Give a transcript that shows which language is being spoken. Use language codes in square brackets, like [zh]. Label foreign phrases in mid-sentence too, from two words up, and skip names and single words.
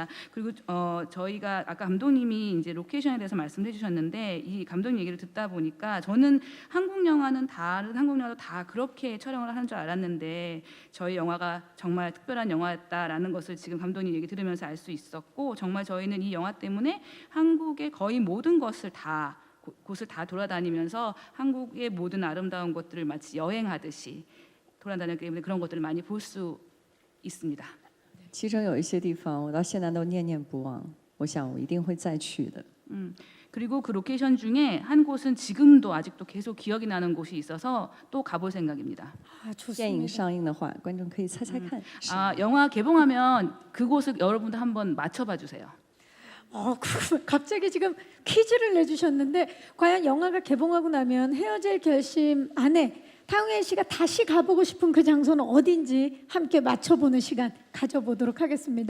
[ko] 그리고 저희가 아까 감독님이 이제 로케이션에 대해서 말씀해 주셨는데 이 감독님 얘기를 듣다 보니까 저는 한국 영화는 다른 한국 영화도 다 그렇게 촬영을 하는 줄 알았는데 저희 영화가 정말 특별한 영화였다라는 것을 지금 감독님 얘기 들으면서 알 수 있었고 정말 저희는 이 영화 때문에 한국의 거의 모든 것을 곳을 다 돌아다니면서 한국의 모든 아름다운 것들을 마치 여행하듯이 돌아다녔기 때문에 그런 것들을 많이 볼 수 있습니다. [zh] 其中有一些地方我到现在都念念不忘，我想我一定会再去的。 [ko] 그리고 그 로케이션 중에 한 곳은 지금도 아직도 계속 기억이 나는 곳이 있어서 또 가볼 생각입니다. 아, [zh] 电影 [ko] 좋습니다. [zh] 上映的话，观众可以猜猜看。 [ko] 아, 영화 개봉하면 그곳을 여러분들 한번 맞춰봐 주세요. 갑자기 지금 퀴즈를 내주셨는데 과연 영화가 개봉하고 나면 헤어질 결심 안에 탕웨이 씨가 다시 가보고 싶은 그 장소는 어딘지 함께 맞춰보는 시간 가져보도록 하겠습니다.